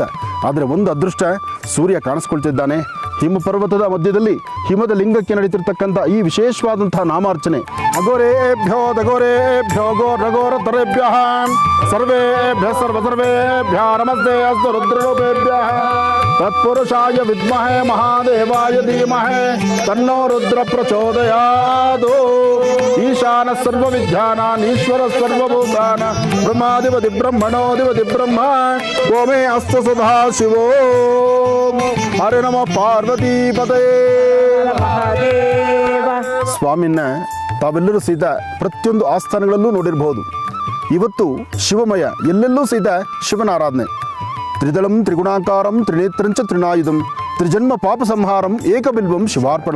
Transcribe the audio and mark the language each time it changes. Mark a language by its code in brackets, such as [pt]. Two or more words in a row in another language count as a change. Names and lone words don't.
[kn] ಆದರೆ ಒಂದು ಅದೃಷ್ಟ, ಸೂರ್ಯ ಕಾಣಿಸ್ಕೊಳ್ತಿದ್ದಾನೆ. ಹಿಮ ಪರ್ವತದ ಮಧ್ಯದಲ್ಲಿ ಹಿಮದ ಲಿಂಗಕ್ಕೆ ನಡೀತಿರ್ತಕ್ಕಂಥ ಈ ವಿಶೇಷವಾದಂತಹ ನಾಮಾರ್ಚನೆ. [sa] ಅಘೋರೇಭ್ಯೋ ದಘೋರೇಭ್ಯೋ ಘೋರಘೋರತರೇಭ್ಯಃ ಸರ್ವೇಭ್ಯಃ ಸರ್ವೇಭ್ಯಃ ನಮಸ್ತೆ ಅಸ್ತು ರುದ್ರರೂಪೇಭ್ಯಃ ತತ್ಪುರುಷಾಯ ವಿದ್ಮಹೇ ಮಹಾದೇವಾಯ ಧೀಮಹಿ ತನ್ನೋ ರುದ್ರ ಪ್ರಚೋದಯಾತ್. ಈಶಾನ ಸರ್ವವಿದ್ಯಾನಾಂ ಈಶ್ವರ ಸರ್ವಭೂತಾನಾಂ ಬ್ರಹ್ಮಾಧಿಪತಿ ಬ್ರಹ್ಮಣೋಧಿಪತಿ ಬ್ರಹ್ಮ ಗೋಮೇ ಅಸ್ತು ಸದಾ ಶಿವೋ. ಹರೇ ನಮಃ ಪಾರ್ವತೀಪತೇ. [kn] ಸ್ವಾಮಿನ ತಾವೆಲ್ಲರೂ ಸಹಿತ ಪ್ರತಿಯೊಂದು ಆಸ್ಥಾನಗಳಲ್ಲೂ ನೋಡಿರಬಹುದು. ಇವತ್ತು ಶಿವಮಯ, ಎಲ್ಲೆಲ್ಲೂ ಸಹಿತ ಶಿವನ ಆರಾಧನೆ. [sa] ತ್ರಿದಳಂ ತ್ರಿಗುಣಾಕಾರಂ ತ್ರಿನೇತ್ರಂಚ ತ್ರಿನಾಯುಧಂ ತ್ರಿಜನ್ಮ ಪಾಪ ಸಂಹಾರಂ ಏಕಬಿಲ್ವಂ ಶಿವಾರ್ಪಣಂ.